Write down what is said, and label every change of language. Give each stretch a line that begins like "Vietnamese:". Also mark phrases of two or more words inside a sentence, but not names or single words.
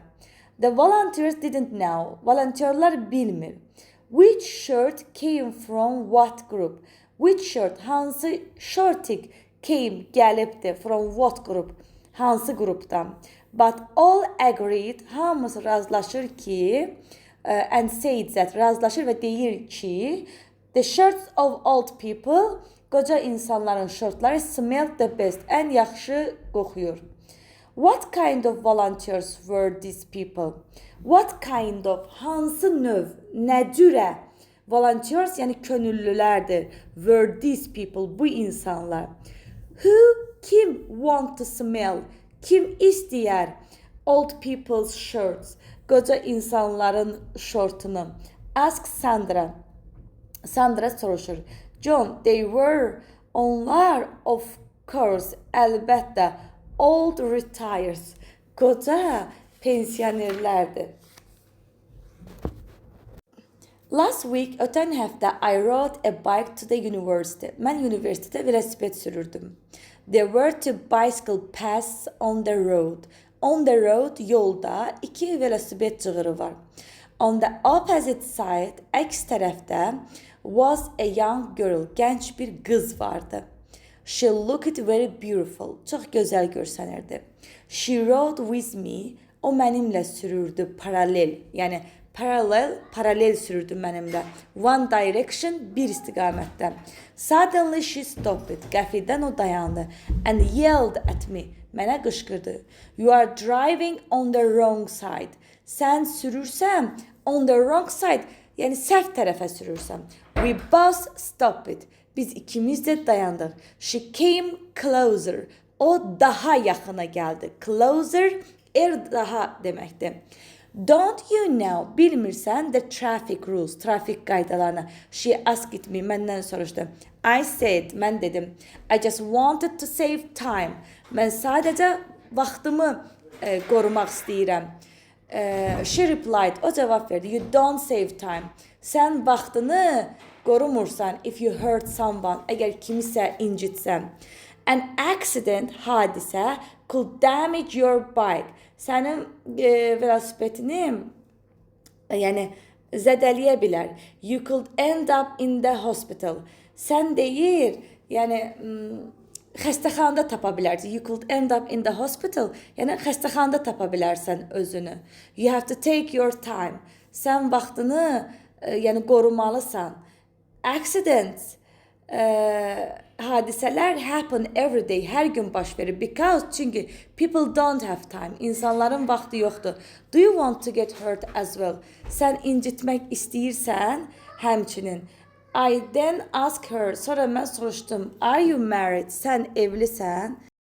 English: The volunteers didn't know.
Azerbaijani: Volunteerlar bilmir.
English: Which shirt came from what group? Which shirt,
Azerbaijani: hansı şortik
English: came, gəlibdi, from what group?
Azerbaijani: Hansı qrupdan?
English: But all agreed,
Azerbaijani: hamısı razılaşır ki,
English: and said that,
Azerbaijani: razılaşır və deyir ki,
English: the shirts of old people,
Azerbaijani: qoca insanların şortları
English: smelled the best,
Azerbaijani: ən yaxşı qoxuyur.
English: What kind of volunteers were these people? What kind of,
Azerbaijani: hansı növ, nə cürə? Volunteers, yəni könüllülərdir.
English: Were these people,
Azerbaijani: bu insanlar. Kim
English: want to smell?
Azerbaijani: Kim istəyər
English: old people's shirts?
Azerbaijani: Qoca insanların şortunu.
English: Ask Sandra. Sandra soruşur. John, they were, onlar, of course, əlbəttə, old retires.
Azerbaijani: Qoca pensionerlərdir.
English: Last week,
Azerbaijani: ötən həftə,
English: I rode a bike to the university.
Azerbaijani: Mən universitetə velosiped sürürdüm.
English: There were 2 bicycle paths on the road. On the road,
Azerbaijani: yolda 2 velosiped cığırı var.
English: On the opposite side,
Azerbaijani: əks tərəfdə,
English: was a young girl.
Azerbaijani: Gənc bir qız vardı.
English: She looked very beautiful.
Azerbaijani: Çox gözəl görsənirdi.
English: She rode with me.
Azerbaijani: O mənimlə sürürdü paralel. Yəni paralel sürürdü mənimlə.
English: One direction,
Azerbaijani: bir istiqamətdə.
English: Suddenly she stopped.
Azerbaijani: Qəfildən o dayandı.
English: And yelled at me.
Azerbaijani: Mənə qışqırdı.
English: You are driving on the wrong side.
Azerbaijani: Sən sürürsən
English: on the wrong side.
Azerbaijani: Yəni səhv tərəfə sürürsən.
English: We both stopped.
Azerbaijani: Biz ikimiz də dayandıq.
English: She came closer.
Azerbaijani: O daha yaxına gəldi. Closer, daha deməkdir.
English: Don't you know, bilmirsən the traffic rules,
Azerbaijani: trafik qaydalarını.
English: She asked me,
Azerbaijani: məndən soruşdu.
English: I said,
Azerbaijani: mən dedim,
English: I just wanted to save time.
Azerbaijani: Mən sadəcə vaxtımı qorumaq istəyirəm.
English: She replied,
Azerbaijani: o cavab verdi,
English: you don't save time.
Azerbaijani: Sən vaxtını qorumursan
English: if you hurt someone,
Azerbaijani: əgər kimisə incitsən.
English: An accident, hadisə, could damage your bike.
Azerbaijani: Sənin velosipedini, yəni zədələyə bilər.
English: You could end up in the hospital.
Azerbaijani: Sən deyir, yəni xəstəxanada tapa bilərsən.
English: You could end up in the hospital.
Azerbaijani: Yəni xəstəxanada tapa bilərsən özünü.
English: You have to take your time.
Azerbaijani: Sən vaxtını yəni qorumalısan.
English: Accidents hadisələr happen every day,
Azerbaijani: hər gün baş verir.
English: Because çünki people don't have time.
Azerbaijani: İnsanların vaxtı yoxdur.
English: Do you want to get hurt as well?
Azerbaijani: Sən incitmək istəyirsən həmçinin.
English: I then ask her.
Azerbaijani: Sonra mən soruşdum.
English: Are you married?
Azerbaijani: Sən evlisən?